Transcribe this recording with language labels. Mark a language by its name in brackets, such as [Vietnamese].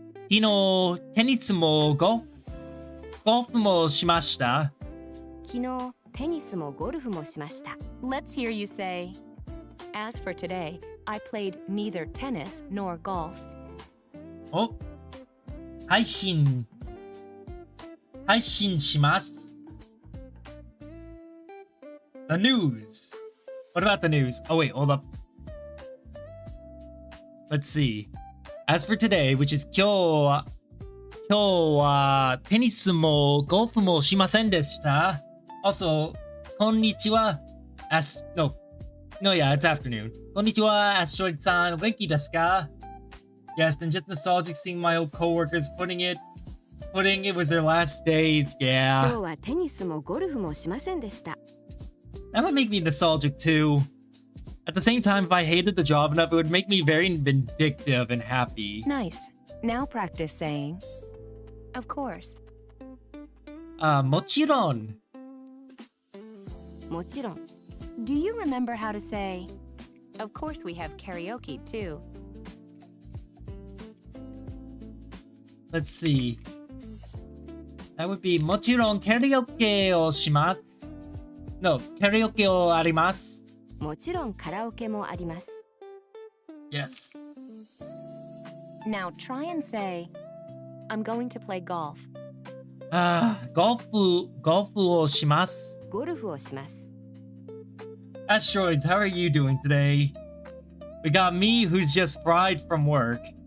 [Japanese] 昨日テニスもゴルフもしました。昨日テニスもゴルフもしました。 [English] Let's hear you say, as for today, I played neither tennis nor golf. [Japanese] お、配信します。 [English] The news. What about the news? Oh wait, hold up. Let's see. As for today, which is [Japanese] 今日はテニスもゴルフもしませんでした。 [English] Also, [Japanese] Konnichiwa. [English] No, yeah, it's afternoon. [Japanese] Konnichiwa, Asteroid-san. Wenki desu ka? [English] Yes, and just nostalgic seeing my old coworkers putting it was their last days. [Japanese] 今 [English] Yeah. [Japanese] 日はテニスもゴルフもしませんでした。 [English] That would make me nostalgic too. At the same time, if I hated the job enough, it would make me very vindictive and happy. Nice. Now practice saying, of course. [Japanese] もちろん。もちろん。 [English] Do you remember how to say, of course we have karaoke too? Let's see. That would be [Japanese] もちろん karaoke をします。 [English] No, [Japanese] karaoke をあります。もちろんカラオケもあります。 [English] Yes. Now try and say, I'm going to play golf. [Japanese] ゴルフをします。ゴルフをします。 [English] Asteroids, how are you doing today? We got me, who's just fried from work.